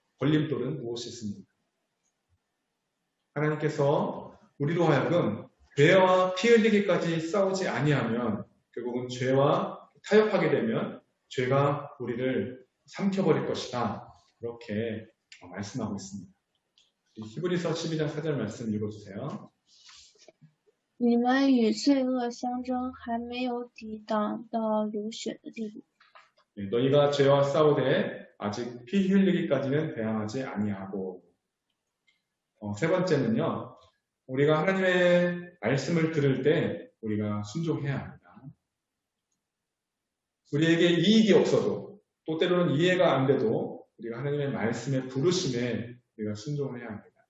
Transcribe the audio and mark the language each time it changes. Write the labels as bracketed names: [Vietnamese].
[Korean] 걸림돌은 무엇이 있습니까? 하나님께서 우리로 하여금 죄와 피 흘리기까지 싸우지 아니하면 결국은 죄와 타협하게 되면 죄가 우리를 삼켜버릴 것이다. 이렇게 말씀하고 있습니다. 히브리서 12장 4절 말씀 읽어주세요. [Chinese] 你们与罪恶相争，还没有抵挡到流血的地步。 [Korean] 너희가 죄와 싸우되 아직 피 흘리기까지는 대항하지 아니하고. 세 번째는요. 우리가 하나님의 말씀을 들을 때 우리가 순종해야 합니다. 우리에게 이익이 없어도 또 때로는 이해가 안 돼도 우리가 하나님의 말씀의 부르심에 우리가 순종을 해야 합니다.